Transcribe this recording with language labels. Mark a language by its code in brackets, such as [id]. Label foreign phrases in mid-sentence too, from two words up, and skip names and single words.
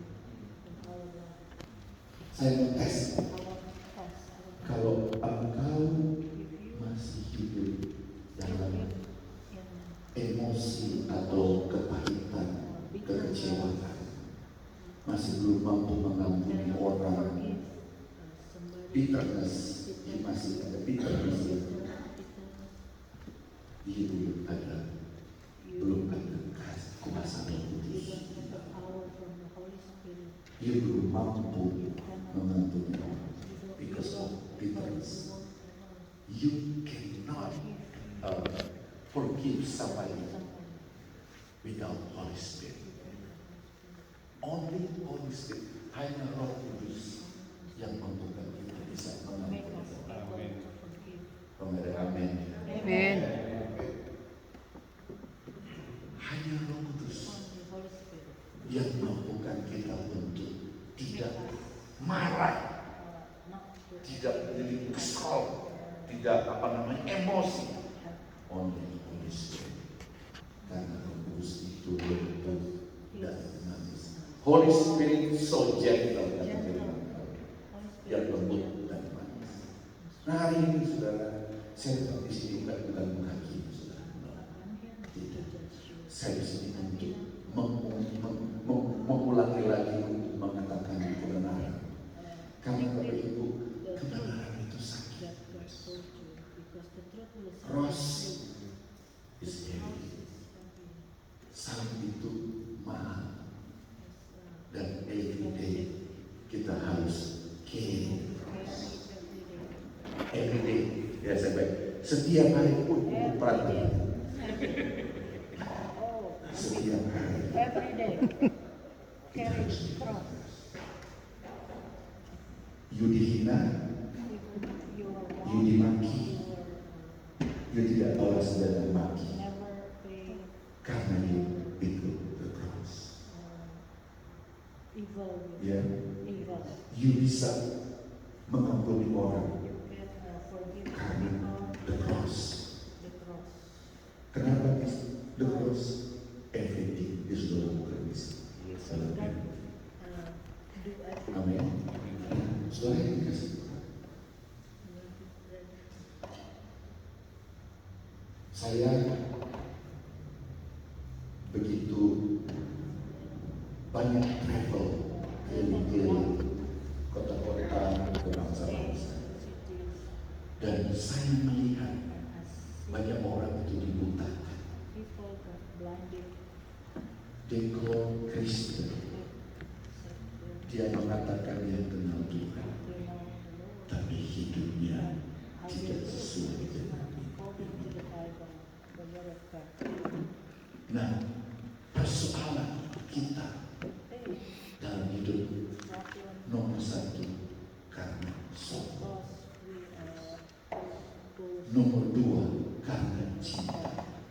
[id] Saya tes, kalau engkau masih hidup dalam emosi atau kepahitan, kekecewaan, masih belum mampu mengampuni orang, bitterness, masih ada bitterness, belum ada kuasa Roh Kudus. Dia belum mampu mengampuni orang [en] because of bitterness. You cannot forgive somebody without Holy Spirit. Only Holy Spirit, [id] hanya Roh Kudus yang membuka kita bisa mengampuni orang. Amin. Amin. Hanya Roh Kudus yang mampukan kita untuk tidak marah, tidak menjadi kesal, tidak emosi. [en] Only Holy Spirit. [id] Karena Roh Kudus itu lembut dan manis. [en] Holy Spirit so gentle, [id] yang lembut dan manis. Nah, hari ini saudara, saya tetap di sini bukan menghakimi saudara. Tidak. Saya di sini untuk mengulangi lagi untuk mengatakan kebenaran. Karena Bapak Ibu, kebenaran itu sakit. [en] Cross is heavy. [id] Salib itu mahal. Dan [en] every day [id] kita harus [en] carry cross. Every day, [id] ya saya baik. Setiap hari pun perhatian. Setiap hari. [en] Every day. Carry cross. [id] You dihina, you dimaki, you tidak balas dan maki, karena you pikul [en] the cross. [id] Ya, you bisa mengampuni orang karena [en] the cross. Kenapa the cross? Everything is [id] dalam Kristus. Amin. Saudara yang dikasihi Tuhan, saya begitu banyak travel keliling-keliling kota-kota ke bangsa-bangsa, dan saya melihat banyak orang itu dibutakan. [en] They call Kristen. [id] Dia mengatakan dia kenal Tuhan, tapi hidupnya tidak sesuai dengan itu. Nah, persoalan kita dalam hidup nomor satu karena sombong, nomor dua karena cinta.